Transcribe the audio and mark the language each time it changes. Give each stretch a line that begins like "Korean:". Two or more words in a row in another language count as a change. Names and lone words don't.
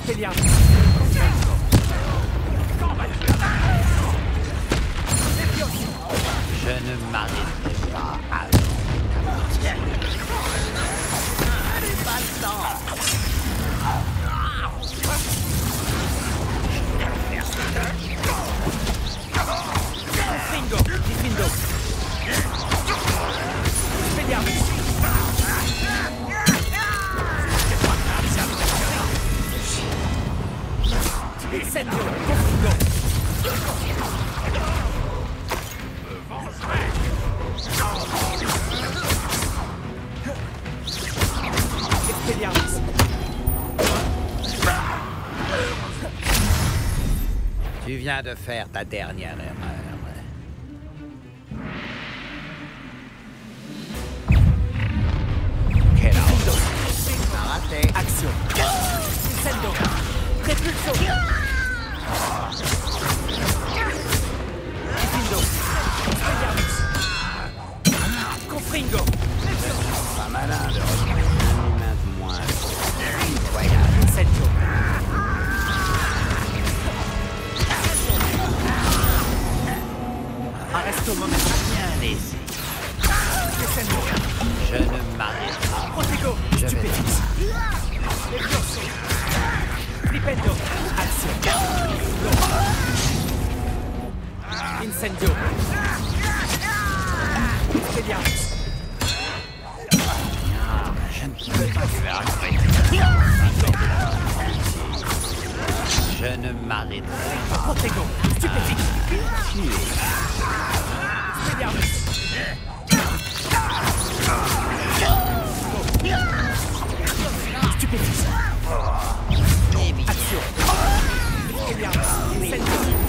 French: Expelliarmus. Je ne m'arrêterai pas avant. Allez, pas le temps. Confringo. Diffindo. Expelliarmus. Incendio. Confringo. Expelliarmus. Tu viens de faire ta dernière erreur. Quel ordre? T'as raté. Action. Incendio. Repulso. Diffindo. Expelliarmus. Confringo. Pas malin de retrouver un humain de moins. Incroyable. Incendio. Arresto momentum. Bien laissé. Incendio. Je ne m'arrêterai pas. Protego. Je vais Stupefix. Levioso. Flipendo. Action. Incendio. Expelliarmus. Je ne peux pas tu verras après. Je ne m'arrêterai pas. Protego. Stupefix. Expelliarmus. Stupefix. Action. Expelliarmus. Incendio.